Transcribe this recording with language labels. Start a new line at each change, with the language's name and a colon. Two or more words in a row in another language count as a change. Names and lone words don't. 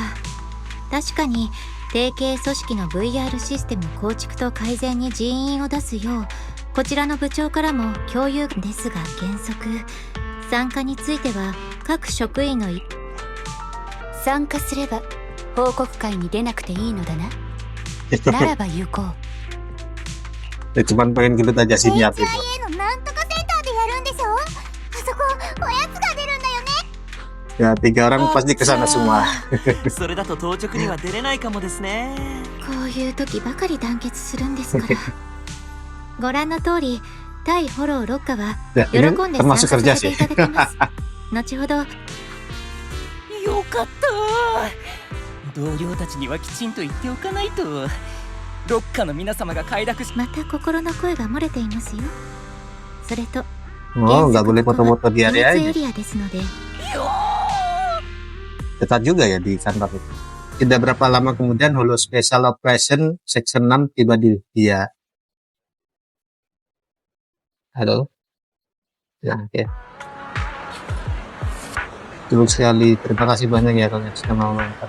Japanese: 確かに提携組織の VR システム構築と改善に人員を出すようこちらの部長からも共有ですが、原則参加については各職員の参加すれば報告会に出なくていいのだな。ならば行こう。
Indonesian: Cuman pengen gendut aja sih niat itu.
Japanese: HIA のなんとかセンターでやるんでしょ。あそこおやつが出るんだよね。
Indonesian: Ya 3 orang pasti ke sana semua.
Japanese: それだと当直には出れないかもですね。こういう時ばかり団結するんですから。ご覧の通り、対フォロー6課は喜んで参加させていただきます。後ほど。よかった。同僚たちにはきちんと言っておかないと。6課の皆様が快諾し、また心の声が漏れていますよ。それと、
Indonesian: Oh, nggak boleh foto-foto di
Japanese: 秘密
Indonesian: area
Japanese: エ
Indonesian: ini.
Japanese: リアですので。
Indonesian: Ketat juga ya di kantor itu. Tidak berapa lama kemudian Holo Special Operation Section 6 tiba di dia. Halo? Ya, oke. Dulu sekali, terima kasih banyak ya kalian sudah mau nonton.